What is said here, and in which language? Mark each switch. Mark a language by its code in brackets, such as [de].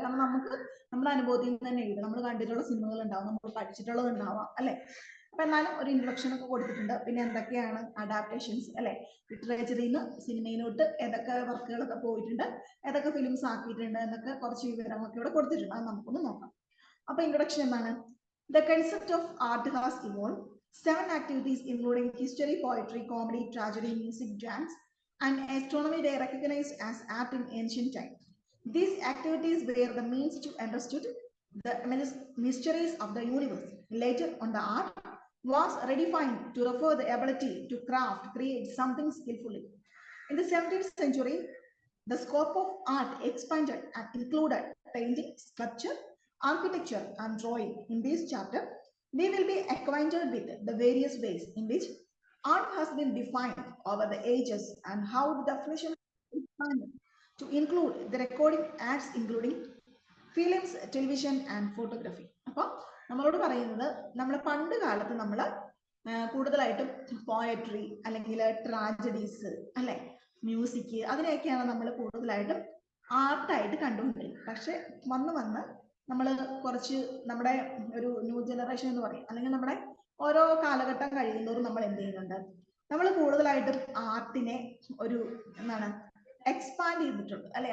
[ml] കാരണം നമുക്ക് നമ്മുടെ അനുഭവത്തിൽ നിന്ന് തന്നെ എഴുതാം. നമ്മൾ കണ്ടിട്ടുള്ള സിനിമകൾ ഉണ്ടാവും, നമ്മൾ പഠിച്ചിട്ടുള്ളത് ഉണ്ടാവാം അല്ലെ. അപ്പൊ എന്നാലും ഒരു ഇൻട്രൊഡക്ഷൻ ഒക്കെ കൊടുത്തിട്ടുണ്ട്. പിന്നെ എന്തൊക്കെയാണ് അഡാപ്റ്റേഷൻസ് അല്ലെ, ലിറ്ററേച്ചറിൽ നിന്ന് സിനിമയിലോട്ട് ഏതൊക്കെ വർക്കുകളൊക്കെ പോയിട്ടുണ്ട്, ഏതൊക്കെ ഫിലിംസ് ആക്കിയിട്ടുണ്ട് എന്നൊക്കെ കുറച്ച് വിവരങ്ങളൊക്കെ ഇവിടെ കൊടുത്തിട്ടുണ്ട്. അത് നമുക്കൊന്ന് നോക്കാം. അപ്പൊ ഇൻട്രൊഡക്ഷൻ എന്താണ്? [en] The concept of art has evolved. 7 activities including history, poetry, comedy, tragedy, music, dance, and astronomy were recognized as art in ancient times. These activities were the means to understand the mysteries of the universe. Later on, the art was redefined to refer the ability to create something skillfully. In the 17th century, the scope of art expanded and included painting, sculpture, architecture, and drawing. In this chapter, we will be acquainted with the various ways in which art has been defined over the ages and how the definition is expanded to include the recording arts including films, television, and photography. [ml] അപ്പോൾ നമ്മളോട് പറയുന്നത്, നമ്മൾ പണ്ട് കാലത്ത് നമ്മൾ കൂടുതലായിട്ടും poetry അല്ലെങ്കിൽ tragedies അല്ലെ, മ്യൂസിക്, അതിനെയൊക്കെയാണ് നമ്മൾ കൂടുതലായിട്ടും ആർട്ടായിട്ട് കണ്ടുകൊണ്ടിരിക്കുന്നത്. പക്ഷെ വന്ന് നമ്മൾ കുറച്ച് നമ്മുടെ ഒരു ന്യൂ ജനറേഷൻ എന്ന് പറയും, അല്ലെങ്കിൽ നമ്മുടെ ഓരോ കാലഘട്ടം കഴിയുന്നതോറും നമ്മൾ എന്ത് ചെയ്യുന്നുണ്ട്, നമ്മൾ കൂടുതലായിട്ടും ആർട്ടിനെ ഒരു എന്താണ് എക്സ്പാൻഡ് ചെയ്തിട്ടുണ്ട് അല്ലെ.